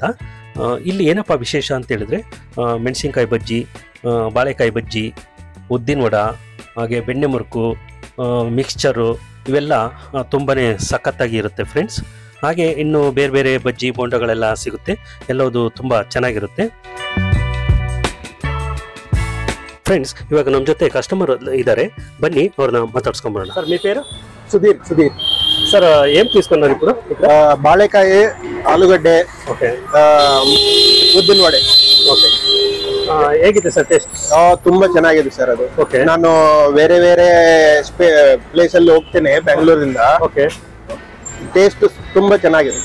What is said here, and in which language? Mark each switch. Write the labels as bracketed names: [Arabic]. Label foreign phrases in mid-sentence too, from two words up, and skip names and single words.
[Kannada] ಇಲ್ಲಿ ಏನಪ್ಪ ವಿಶೇಷ ಅಂತ ಹೇಳಿದ್ರೆ ಮೆಣಸಿನ್ಕಾಯಿ ಬಜ್ಜಿ, ಬಾಳೆಕಾಯಿ ಬಜ್ಜಿ, ಉದ್ದಿನ ವಡ, ಹಾಗೆ ಬೆಣ್ಣೆ ಮುರುಕು, ಮಿಕ್ಸ್ಚರು ಇವೆಲ್ಲ ತುಂಬಾ ಸಖತ್ತಾಗಿ ಇರುತ್ತೆ ಫ್ರೆಂಡ್ಸ್. ಹಾಗೆ ಇನ್ನು ಬೇರೆ ಬೇರೆ ಬಜ್ಜಿ ಬೋಂಡಗಳೆಲ್ಲ ಸಿಗುತ್ತೆ. ಎಲ್ಲವುದು ತುಂಬ ಚೆನ್ನಾಗಿರುತ್ತೆ ಫ್ರೆಂಡ್ಸ್. ಇವಾಗ ನಮ್ಮ ಜೊತೆ ಕಸ್ಟಮರ್ ಇದ್ದಾರೆ, ಬನ್ನಿ ಅವ್ರನ್ನ ಮಾತಾಡ್ಸ್ಕೊಂಬರೋಣ. ಸರ್, [Telugu] మీ పేరు? [Kannada] ಸುಧೀರ್ ಸರ್, [Telugu] ఏం తీసుకున్నారు ఇప్పుడు? [Kannada] ಬಾಳೆಕಾಯಿ, ಆಲೂಗಡ್ಡೆ, ಓಕೆ, ಉದ್ದಿನ ವಡೆ. ಓಕೆ, ಹೇಗಿದೆ ಸರ್ ಟೇಸ್ಟ್? ತುಂಬಾ ಚೆನ್ನಾಗಿದೆ ಸರ್ ಅದು. ಓಕೆ, ನಾನು ಬೇರೆ ಬೇರೆ ಪ್ಲೇಸ್ ಅಲ್ಲಿ ಹೋಗ್ತೇನೆ ಬೆಂಗಳೂರಿಂದ. ಓಕೆ, ಟೇಸ್ಟ್ ತುಂಬಾ ಚೆನ್ನಾಗಿದೆ.